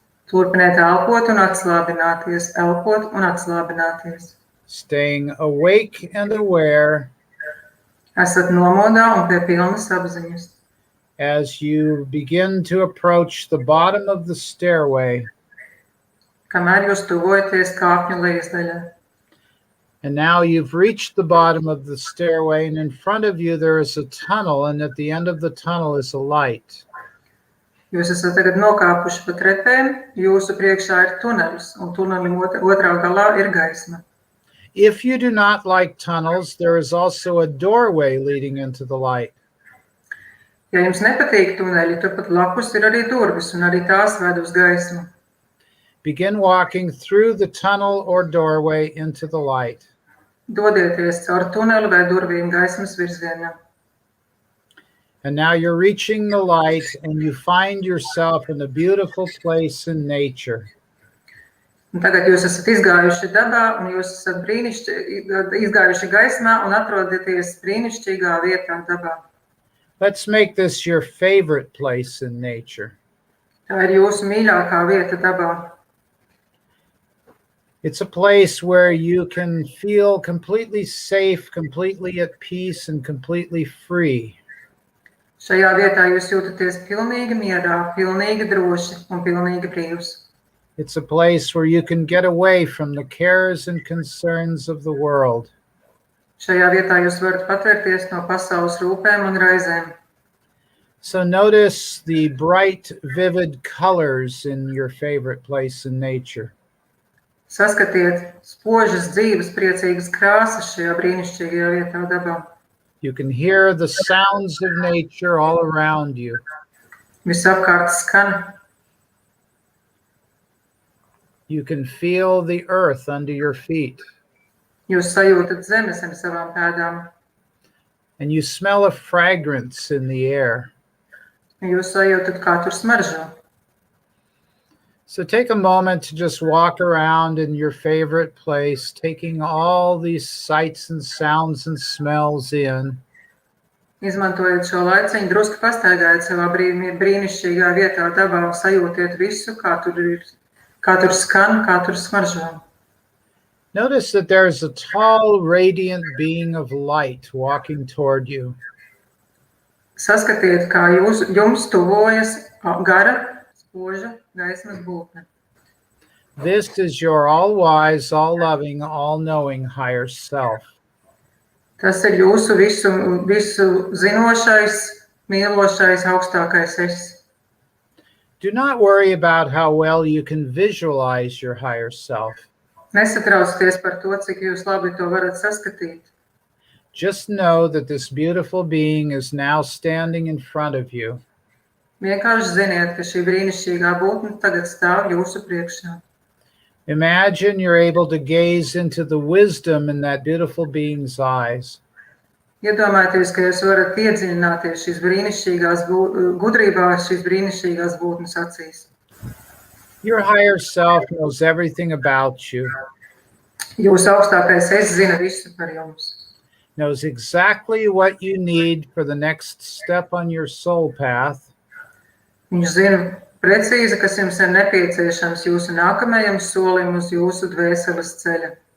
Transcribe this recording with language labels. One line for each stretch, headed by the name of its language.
Latvian: Turpiniet elpot un atslābināties, elpot un atslābināties.
English: Staying awake and aware.
Latvian: Esat nomodā un pie pilnas apziņas.
English: As you begin to approach the bottom of the stairway,
Latvian: Kamēr jūs tuvojaties kāpņu lejasdaļai.
English: and now you've reached the bottom of the stairway, and in front of you there is a tunnel, and at the end of the tunnel is a light.
Latvian: Jūs esat tagad nokāpuši pa trepēm, jūsu priekšā ir tunelis, un tunelim otrā galā ir gaisma.
English: If you do not like tunnels, there is also a doorway leading into the light.
Latvian: Ja jums nepatīk tuneļi, tad pat lapus ir arī durvis, un arī tās ved uz gaismu.
English: Begin walking through the tunnel or doorway into the light.
Latvian: Dodieties caur tuneli vai durvīm gaismas virzienā.
English: And now you're reaching the light, and you find yourself in a beautiful place in nature.
Latvian: Un tagad jūs esat izgājuši dabā, un jūs esat izgājuši gaismā un atrodaties brīnišķīgā vietā dabā.
English: Let's make this your favorite place in nature.
Latvian: Tā ir jūsu mīļākā vieta dabā.
English: It's a place where you can feel completely safe, completely at peace, and completely free.
Latvian: Šajā vietā jūs jūtaties pilnīgi mierā, pilnīgi droši un pilnīgi brīvs.
English: It's a place where you can get away from the cares and concerns of the world.
Latvian: Šajā vietā jūs varat patvērties no pasaules rūpēm un raizēm.
English: So notice the bright, vivid colors in your favorite place in nature.
Latvian: Saskatiet spožas, dzīves, priecīgas krāsas šajā brīnišķīgajā vietā dabā.
English: You can hear the sounds of nature all around you.
Latvian: Visapkārt skan.
English: You can feel the earth under your feet.
Latvian: Jūs sajūtat zemes ar savām pēdām.
English: And you smell a fragrance in the air.
Latvian: Jūs sajūtat, kā tur smaržo.
English: So take a moment to just walk around in your favorite place, taking all these sights and sounds and smells in.
Latvian: Izmantojiet šo laiciņu, drusku pastaigājiet savā brīnišķīgā vietā dabā un sajūtiet visu, kā tur skan, kā tur smaržo.
English: Notice that there's a tall, radiant being of light walking toward you.
Latvian: Saskatiet, kā jums tuvojas gara, spoža gaismas būtne.
English: This is your all-wise, all-loving, all-knowing higher self.
Latvian: Tas ir jūsu visu zinošais, mīlošais, augstākais es.
English: Do not worry about how well you can visualize your higher self.
Latvian: Nesatraucieties par to, cik jūs labi to varat saskatīt.
English: Just know that this beautiful being is now standing in front of you.
Latvian: Vienkārši ziniet, ka šī brīnišķīgā būtne tagad stāv jūsu priekšā.
English: Imagine you're able to gaze into the wisdom in that beautiful being's eyes.
Latvian: Iedomājieties, ka jūs varat iedziļināties šīs brīnišķīgās gudrībās, šīs brīnišķīgās būtnes acīs.
English: Your higher self knows everything about you.
Latvian: Jūsu augstākais es zina visu par jums.
English: Knows exactly what you need for the next step on your soul path.
Latvian: Viņš zina precīzi, kas jums ir nepieciešams jūsu nākamajam solim uz jūsu dvēseles ceļa.